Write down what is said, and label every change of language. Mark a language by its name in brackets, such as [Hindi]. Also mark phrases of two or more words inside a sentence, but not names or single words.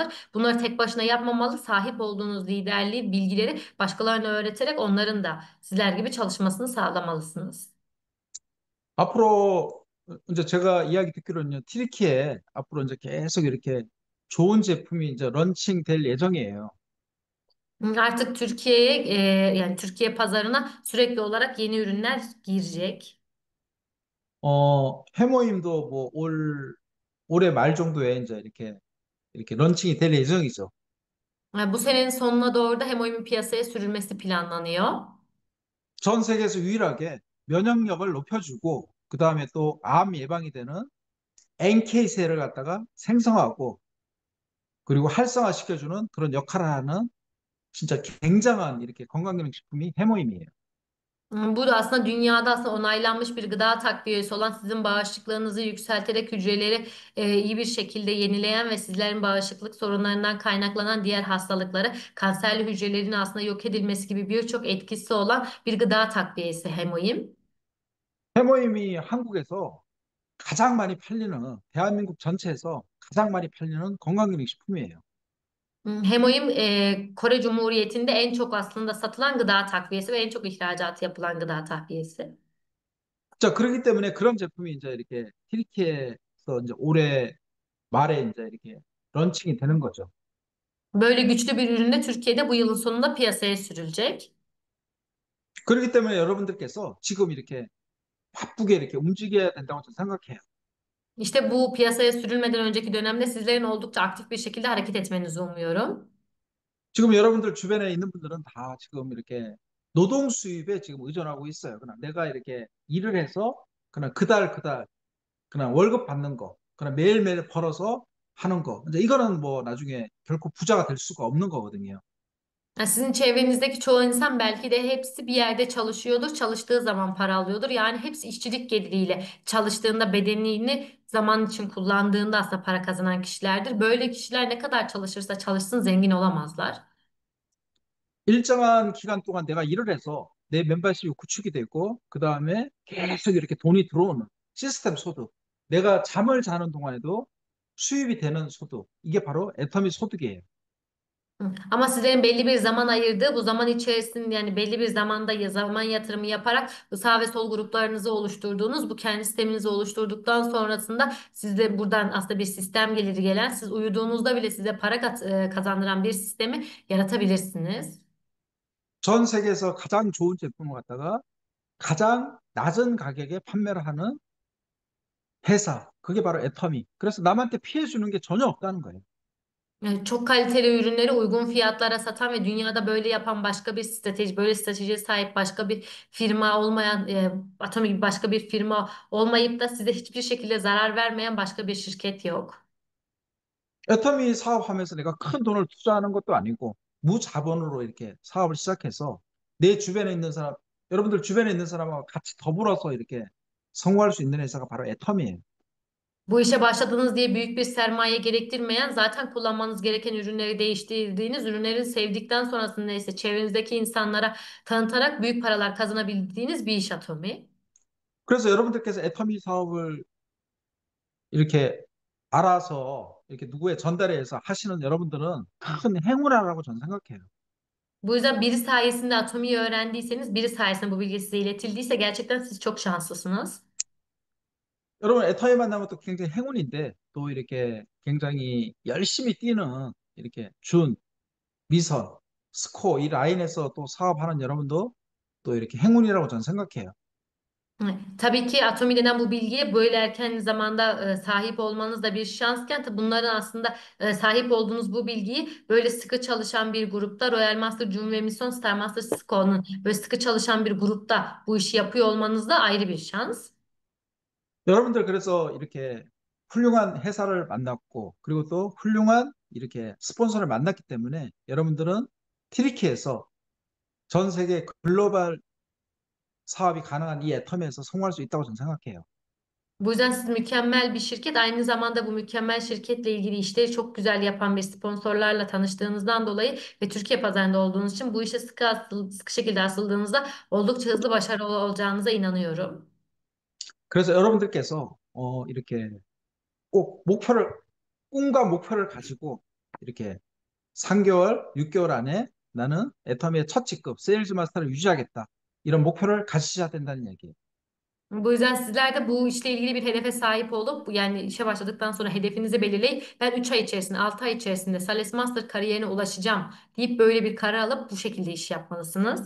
[Turkish] Bunları tek başına yapmamalı, sahip olduğunuz liderliği, bilgileri başkalarına öğreterek onların da sizler gibi çalışmasını sağlamalısınız. [Korean] 앞으로 이제 제가 이야기 듣기로는요, 튀르키예 앞으로 이제 계속 이렇게 좋은 제품이 이제 런칭 될 예정이에요. [Turkish] Artık Türkiye'ye yani Türkiye pazarına sürekli olarak yeni ürünler girecek. [Korean] 해모임도 뭐 올해 말 정도에 이제 이렇게 런칭이 될 예정이죠. [Turkish] Bu senenin sonuna doğru da Hemoim'in piyasaya sürülmesi planlanıyor. [Korean] 전 세계에서 유일하게 면역력을 높여주고, 그 다음에 또 암 예방이 되는 NK셀을 갖다가 생성하고, 그리고 활성화시켜주는 그런 역할을 하는 진짜 굉장한 이렇게 건강기능식품이 해모임이에요. [Turkish] Bu da aslında dünyada aslında onaylanmış bir gıda takviyesi olan sizin bağışıklığınızı yükselterek hücreleri iyi bir şekilde yenileyen ve sizlerin bağışıklık sorunlarından kaynaklanan diğer hastalıkları, kanserli hücrelerin aslında yok edilmesi gibi birçok etkisi olan bir gıda takviyesi Hemoim. [Korean] 해모임이 한국에서 가장 많이 팔리는, 대한민국 전체에서 가장 많이 팔리는 건강기능식품이에요. [Turkish] Hemoim Kore Cumhuriyeti'nde en çok aslında satılan gıda takviyesi ve en çok ihracatı yapılan gıda takviyesi. [Korean] 자, 그렇기 때문에 그런 제품이 이제 이렇게 튀르키예에서 이제 올해 말에 이제 이렇게 런칭이 되는 거죠. [Turkish] Böyle güçlü bir ürün de Türkiye'de bu yılın sonunda piyasaya sürülecek. [Korean] 그렇기 때문에 여러분들께서 지금 이렇게 바쁘게 이렇게 움직여야 된다고 저는 생각해요. İşte bu piyasaya sürülmeden önceki dönemde sizlerin oldukça aktif bir şekilde hareket etmenizi umuyorum. 지금 여러분들 주변에 있는 분들은 다 지금 이렇게 노동 수입에 지금 의존하고 있어요. 그냥 내가 이렇게 일을 해서 그냥 그달 그날 그냥 월급 받는 거, 그냥 매일매일 벌어서 하는 거. 이제 이거는 뭐 나중에 결코 부자가 될 수가 없는 거거든요. [Turkish] Ya sizin çevrenizdeki çoğu insan belki de hepsi bir yerde çalışıyordur, çalıştığı zaman para alıyordur. Yani hepsi işçilik geliriyle çalıştığında bedenini zaman için kullandığında aslında para kazanan kişilerdir. Böyle kişiler ne kadar çalışırsa çalışsın zengin olamazlar. [Korean] 일정한 기간 동안 내가 일을 해서 내 멤버십이 구축이 되고, 그 다음에 계속 이렇게 돈이 들어오는 시스템 소득. 내가 잠을 자는 동안에도 수입이 되는 소득. 이게 바로 애터미 소득이에요. Hı. [Turkish] Ama sizlerin belli bir zaman ayırdığı bu zaman içerisinde yani belli bir zamanda zaman yatırımı yaparak sağ ve sol gruplarınızı oluşturduğunuz bu kendi sisteminizi oluşturduktan sonrasında sizde buradan aslında bir sistem geliri gelen siz uyuduğunuzda bile size para kazandıran bir sistemi yaratabilirsiniz. [Korean] 전 세계에서 가장 좋은 제품을 갖다가 가장 낮은 가격에 판매를 하는 회사. 그게 바로 애터미. 그래서 남한테 피해 주는 게 전혀 없다는 거예요. [Turkish] Yani çok kaliteli ürünleri uygun fiyatlara satan ve dünyada böyle yapan başka bir strateji, böyle stratejiye sahip başka bir firma olmayan, Atomi gibi başka bir firma olmayıp da size hiçbir şekilde zarar vermeyen başka bir şirket yok. [Korean] 애터미 사업하면서 내가 큰 돈을 투자하는 것도 아니고 무자본으로 이렇게 사업을 시작해서 내 주변에 있는 사람, 여러분들 주변에 있는 사람하고 같이 더불어서 이렇게 성공할 수 있는 회사가 바로 애터미예요. [Turkish] Bu işe başladınız diye büyük bir sermaye gerektirmeyen, zaten kullanmanız gereken ürünleri değiştirdiğiniz, ürünleri sevdikten sonrasında neyse çevrenizdeki insanlara tanıtarak büyük paralar kazanabildiğiniz bir iş Atomi. [Korean] 그래서 여러분들께서 애터미 사업을 이렇게 알아서 이렇게 누구에 전달해서 하시는 여러분들은 큰 행운이라고 저는 생각해요. [Turkish] Bu yüzden biri sayesinde Atomi'yi öğrendiyseniz, biri sayesinde bu bilgi size iletildiyse gerçekten siz çok şanslısınız. [Korean] 여러분 애터미 만나면 또 굉장히 행운인데, 또 이렇게 굉장히 열심히 뛰는 이렇게 준, 미선, 스코 이 라인에서 또 사업하는 여러분도 또 이렇게 행운이라고 저는 생각해요. [Turkish] Evet. Tabii ki Atomi denen bu bilgiye böyle erken zamanda sahip olmanız da bir şansken tabii bunların aslında sahip olduğunuz bu bilgiyi böyle sıkı çalışan bir grupta Royal Master, Jun ve Mission Star Master Score'nun böyle sıkı çalışan bir grupta bu işi yapıyor olmanız da ayrı bir şans. [Korean] 여러분들 그래서 이렇게 훌륭한 회사를 만났고, 그리고 또 훌륭한 이렇게 스폰서를 만났기 때문에 여러분들은 티리키에서 전 세계 글로벌 사업이 가능한 이 애텀에서 성공할 수 있다고 저는 생각해요. [Turkish] Bu yüzden siz mükemmel bir şirket, aynı zamanda bu mükemmel şirketle ilgili işleri çok güzel yapan bir sponsorlarla tanıştığınızdan dolayı ve Türkiye pazarında olduğunuz için bu işe sıkı şekilde asıldığınızda oldukça hızlı başarılı olacağınıza inanıyorum. [Korean] 그래서 여러분들께서 이렇게 꼭 목표를, 꿈과 목표를 가지고 이렇게 3개월, 6개월 안에 나는 애터미의 첫 직급 세일즈 마스터를 유지하겠다. 이런 목표를 가지셔야 된다는 얘기예요. [Turkish] Bu yüzden sizler de bu işle ilgili bir hedefe sahip olup yani işe başladıktan sonra hedefinizi belirleyip ben 3 ay içerisinde 6 ay içerisinde Sales Master kariyerine ulaşacağım deyip böyle bir karar alıp bu şekilde iş yapmalısınız.